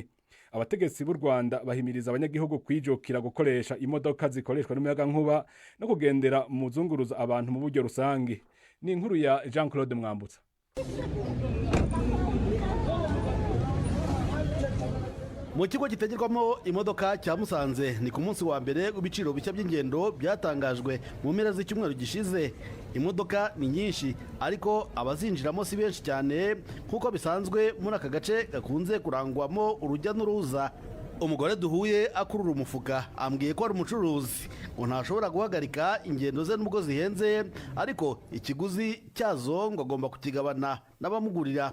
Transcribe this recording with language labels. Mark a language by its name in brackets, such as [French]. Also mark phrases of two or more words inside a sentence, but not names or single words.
[Kinyarwanda] Abategetsi b'u Rwanda bahimiriza abanyagihugu kwijukira gukoresha imodoka zikoreshwa n'umuyaga nkuba no kugendera mu zunguruza abantu mu buryo rusangi. Ni inkuru ya Jean Claude Mwambutsa. Mu kigo gitegerwamo imodoka cya Musanze ni ku munsi wa mbere w'ibiciro bishya by'ingendo byatangajwe mu mpera z'icyumweru gishize. Imodoka ni nyinshi ariko abazinjiramo si benshi cyane nk'uko bisanzwe muri aka gace gakunze kurangwamo urujya n'uruza. Umugore duhuye akurura umufuka ambwiye ko ari umucuruzi ngo ntashobora guhagarika ingendo ze nubwo zihenze, ariko ikiguzi cyazo ngo agomba kukigabana n'abamugurira.